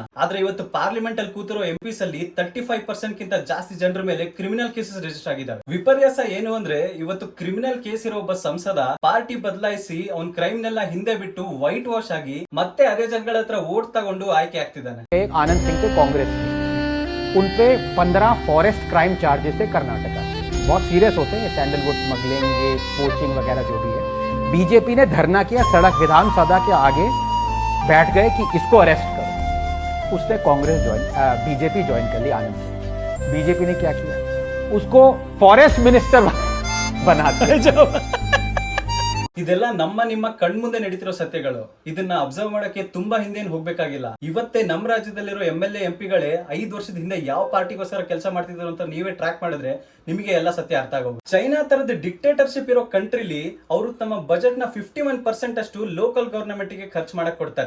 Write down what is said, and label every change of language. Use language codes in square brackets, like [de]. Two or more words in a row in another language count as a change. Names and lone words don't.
[kn] ಆದ್ರೆ ಇವತ್ತು ಪಾರ್ಲಿಮೆಂಟ್ ಅಲ್ಲಿ ಕೂತಿರೋ MPs ಅಲ್ಲಿ 35% ಗಿಂತ ಜಾಸ್ತಿ ಜನರ ಮೇಲೆ [en] criminal cases register [kn] ಆಗಿದ್ದಾರೆ. ವಿಪರ್ಯಾಸ ಏನು ಅಂದ್ರೆ ಇವತ್ತು [en] criminal case [kn] ಇರೋ ಒಬ್ಬ ಸಂಸದ ಪಾರ್ಟಿ ಬದಲಾಯಿಸಿ ಅವ್ನ್ ಕ್ರೈಮ್ ನೆಲ್ಲ ಹಿಂದೆ ಬಿಟ್ಟು [en] white wash [kn] ಆಗಿ ಮತ್ತೆ ಅದೇ ಜನಗಳ ಹತ್ರ ವೋಟ್ ತಗೊಂಡು ಆಯ್ಕೆ ಆಗ್ತಿದ್ದಾನೆ. [hi] आनंद सिंह थे कांग्रेस के, उन पे 15 [en] forest crime charges [hi] थे कर्नाटका। बहुत सीरियस होते हैं ये [en] sandalwood smuggling, [hi] ये पोचिंग वगैरह जो भी है। बीजेपी ने धरना किया, सड़क विधानसभा के आगे बैठ गए कि इसको अरेस्ट करो। उसने कांग्रेस बीजेपी ज्वाइन कर ली आनंद सिंह। बीजेपी ने क्या किया, उसको [en] forest minister [hi] बना दिया। [kn] ಇದೆಲ್ಲ ನಿಮ್ಮ ಕಣ್ಮುಂದೆ ನಡೀತಿರೋ ಸತ್ಯಗಳು. ಇದನ್ನ ಅಬ್ಸರ್ವ್ ಮಾಡಕ್ಕೆ ತುಂಬಾ ಹಿಂದೆ ಹೋಗ್ಬೇಕಾಗಿಲ್ಲ. ಇವತ್ತೇ ನಮ್ಮ ರಾಜ್ಯದಲ್ಲಿರೋ [en] MLA MP [kn] ಗಳೇ 5 ವರ್ಷದ ಹಿಂದೆ ಯಾವ ಪಾರ್ಟಿಗೋಸ್ಕರ ಕೆಲಸ ಮಾಡ್ತಿದ್ರು ಅಂತ ನೀವೇ ಟ್ರ್ಯಾಕ್ ಮಾಡಿದ್ರೆ ನಿಮಗೆ ಎಲ್ಲ ಸತ್ಯ ಅರ್ಥ ಆಗೋದು. ಚೈನಾ ತರದ ಡಿಕ್ಟೇಟರ್ಶಿಪ್ ಇರೋ ಕಂಟ್ರಿಲಿ ಅವರು ತಮ್ಮ ಬಜೆಟ್ ನ 51% ಅಷ್ಟು [en] local government [kn] ಗೆ ಖರ್ಚು ಮಾಡಕ್ ಕೊಡ್ತಾರೆ.